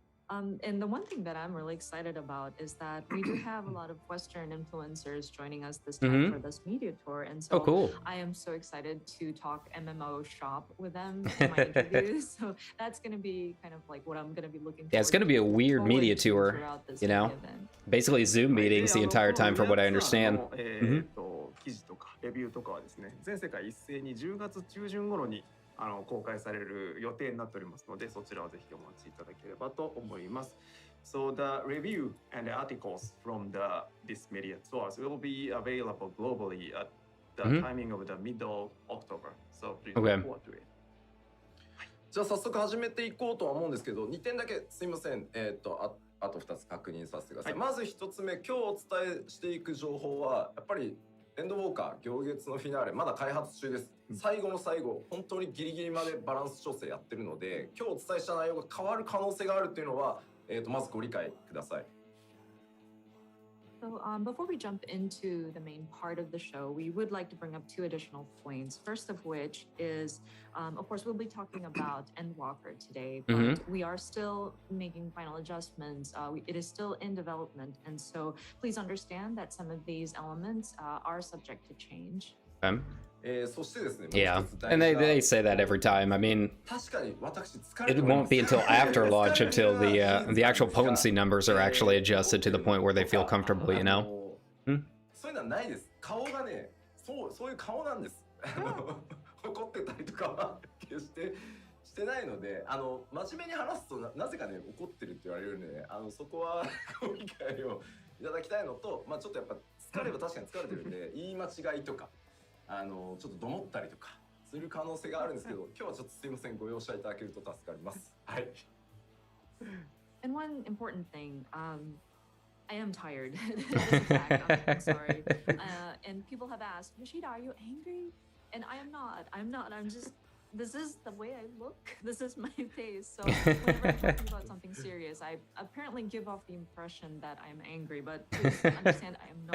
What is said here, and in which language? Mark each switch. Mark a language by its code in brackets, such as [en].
[en] And the one thing that I'm really excited about is that we do have a lot of Western influencers joining us this time for this media tour. And so cool. I am so excited to talk MMO shop with them in my interviews. So that's going to be kind of like what I'm going to be looking for. Yeah, it's going to be a weird media tour, you know? Basically Zoom meetings the entire time from what I understand. [ja] 記事とかレビューとかはですね、全世界一斉に10月中旬頃に公開される予定になっておりますので、そちらをぜひお待ちいただければと思います。 [en] So the review and the articles from this media tours will be available globally at the timing of the middle October. So please look forward to it. [ja] じゃあ早速始めていこうとは思うんですけど、2点だけすいません。あと2つ確認させてください。まず1つ目、今日お伝えしていく情報はやっぱりエンドウォーカー行月のフィナーレまだ開発中です。最後の最後本当にギリギリまでバランス調整やってるので、今日お伝えした内容が変わる可能性があるっていうのは、まずご理解ください。 [en] So before we jump into the main part of the show, we would like to bring up two additional points. First of which is, of course, we'll be talking about Endwalker today, but we are still making final adjustments. It is still in development, and so please understand that some of these elements are subject to change. [ja] そしてですね、 [en] Yeah, and they say that every time. I mean, [ja] 確かに私疲れて [en] it [ja] おりま [en] won't [ja] す [en] be until after launch until the actual potency numbers are actually adjusted to the point where they feel comfortable, you know? [ja] そういうのはないです。顔がね、そういう顔なんです。怒ってたりとかは決してしてないので、真面目に話すとなぜかね怒ってるって言われるんでね、そこはご理解をいただきたいのと、まあちょっとやっぱ疲れは確かに疲れてるんで言い間違いとかちょっとどもったりとかする可能性があるんですけど、今日はちょっとすいませんご容赦いただけると助かります。はい。 [en] And one important thing, I am tired. I'm sorry. And people have asked, Yoshida, are you angry? And I'm not. I'm just, this is the way I look. This is my face. So whenever I'm talking about something serious, I apparently give off the impression that I'm angry, but please understand I am not.